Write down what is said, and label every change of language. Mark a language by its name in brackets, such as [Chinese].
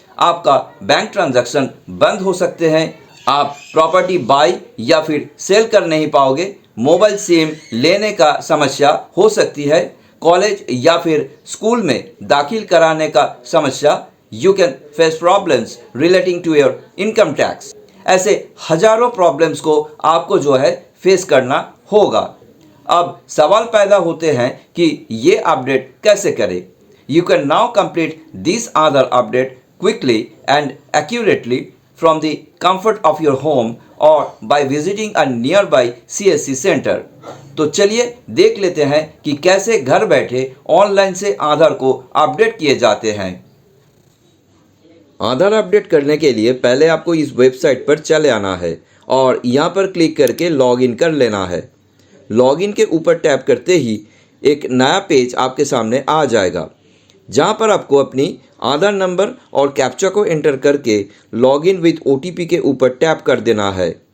[Hindi] आपका bank transaction बंद हो सकते हैं, आप प्रॉपर्टी बाय या फिर सेल कर नहीं पाओगे, मोबाइल सिम लेने का समस्या हो सकती है, कॉलेज या फिर स्कूल में दाखिल कराने का समस्या, [English] You can face problems relating to your income tax. [Hindi] ऐसे हजारों प्रॉब्लम्स को आपको जो है फेस करना होगा। अब सवाल पैदा होते हैं कि ये अपडेट कैसे करें। [English] You can now complete this Aadhaar update quickly and accurately from the comfort of your home or by visiting a nearby CSC center। [Hindi] तो चलिए देख लेते हैं कि कैसे घर बैठे ऑनलाइन से आधार को अपडेट किए जाते हैं। आधार अपडेट करने के लिए पहले आपको इस वेबसाइट पर चले आना है और यहाँ पर क्लिक करके लॉगिन कर लेना है। लॉगिन के ऊपर टैप करते ही एक नया पेज आपके सामने आ जाएगा, जहाँ पर आपको अपनी आधार नंबर और कैप्चा को एंटर करके लॉगिन विद OTP के ऊपर टैप कर देना है।